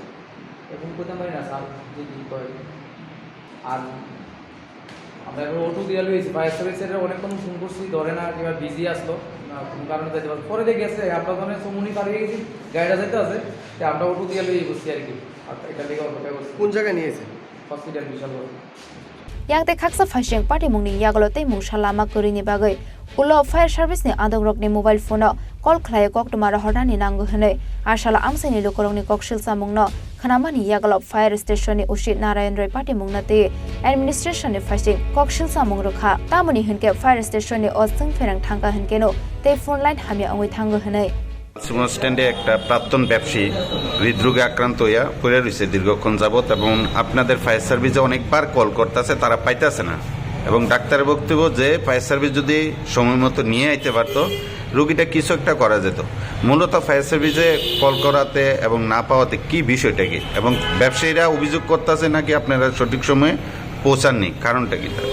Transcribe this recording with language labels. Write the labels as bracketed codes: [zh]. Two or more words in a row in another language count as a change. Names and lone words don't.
[bn] এখন কইতাম না স্যার কি কয় আর আমরা অটো দিয়ে লইছি [en] fire service [bn] অনেকক্ষণ ফোন করছি ধরে না কিংবা বিজি আসলো কোনো কারণে যেতে পারে পরে দেখে গেছে আপনার দোকানে সমুনি পালিয়ে গেছি গাড়িটা যেতে আছে আমরা অটো দিয়ে লই বসছি আর কি এটা লেগে অপেক্ষা করছি কোন জায়গায় নিয়েছে হসপিটাল বিশালগড় [trp] Yang te khaksa phasheng party mungni yagalote mushalama kurini bagai ulo [en] fire service [trp] ni adong rokni [en] mobile phone call [trp] Khlaiya koktomara horani nangu hene ashala amseni lokorongni kokshil samungno khanamani yagalop [en] fire station [trp] ni ushit narayan roy party mungnate administration ni phasheng kokshil samung rokha tamoni hinke [en] fire station [trp] ni osung ferang thangka hinkeno te [en] phone line [trp] hamya angoi thangu hene [bn] সুমো স্ট্যান্ডে একটা প্রাক্তন ব্যবসায়ী হৃদরোগে আক্রান্ত হইয়া পড়ে রয়েছে দীর্ঘক্ষণ যাবত এবং আপনাদের [en] fire service [bn] অনেকবার কল করতেছে তারা পাইতেছে না এবং ডাক্তারের বক্তব্য যে [en] fire service [bn] যদি সময় মতো নিয়ে আইতে পারতো রোগীটা কিছু একটা করা যেত মূলত [en] fire service [bn] কল করাতে এবং না পাওয়াতে কি বিষয়টা কি এবং ব্যবসায়ীরা অভিযোগ করতেছে নাকি আপনারা সঠিক সময়ে পৌঁছাননি কারণটা কি